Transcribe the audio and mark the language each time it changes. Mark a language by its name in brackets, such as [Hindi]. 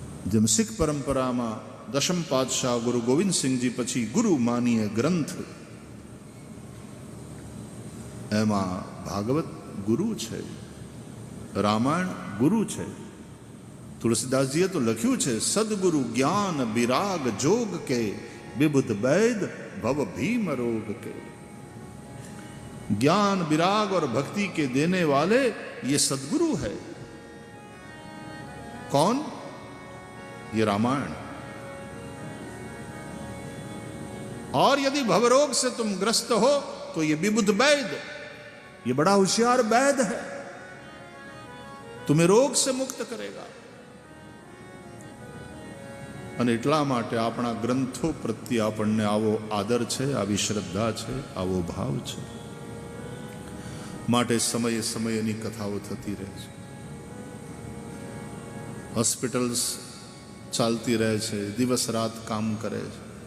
[Gujarati] જેમ શીખ પરંપરામાં દશમ પાતશાહ ગુરુ ગોવિંદસિંહજી પછી ગુરુ માનીએ ગ્રંથ, એમાં ભાગવત ગુરુ છે, રામાયણ ગુરુ છે. તુલસીદાસજીએ તો લખ્યું છે, [Hindi] સદગુરુ જ્ઞાન વિરાગ જોગ કે, વિબુધ વૈદ ભવ भीम रोग के. ज्ञान विराग और भक्ति के देने वाले ये सदगुरु है. कौन? ये रामायण. और यदि भवरोग से तुम ग्रस्त हो तो ये विबुध वैद, ये बड़ा होशियार वैद है, तुम्हें रोग से मुक्त करेगा. [Gujarati] અને એટલા માટે આપણા ગ્રંથો પ્રત્યે આપણને આવો આદર છે, આવી શ્રદ્ધા છે, આવો ભાવ છે. માટે સમયે સમયની કથાઓ થતી રહે છે. હોસ્પિટલ્સ ચાલતી રહે છે, દિવસ રાત કામ કરે છે.